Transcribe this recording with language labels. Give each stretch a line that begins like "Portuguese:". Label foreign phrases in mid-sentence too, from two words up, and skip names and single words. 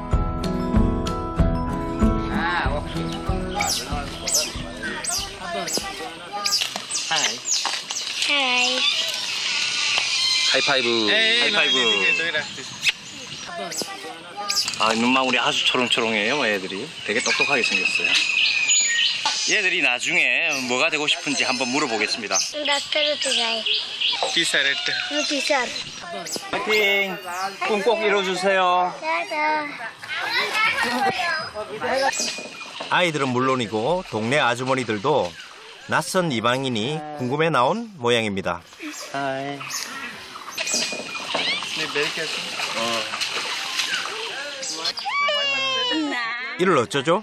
Korean: 하이파이브. 아, 눈망울이 아주 초롱초롱해요, 애들이. 되게 똑똑하게 생겼어요. 얘들이 나중에 뭐가 되고 싶은지 한번 물어보겠습니다.
Bangla: ডাক্তার হতে চাই। টিচার একটা। টিচার।
Korean: 파이팅! 꿈 꼭 이뤄주세요.
Bangla: টাটা।
Korean: 아이들은 물론이고 동네 아주머니들도 낯선 이방인이 궁금해 나온 모양입니다. 하이. 이를 어쩌죠?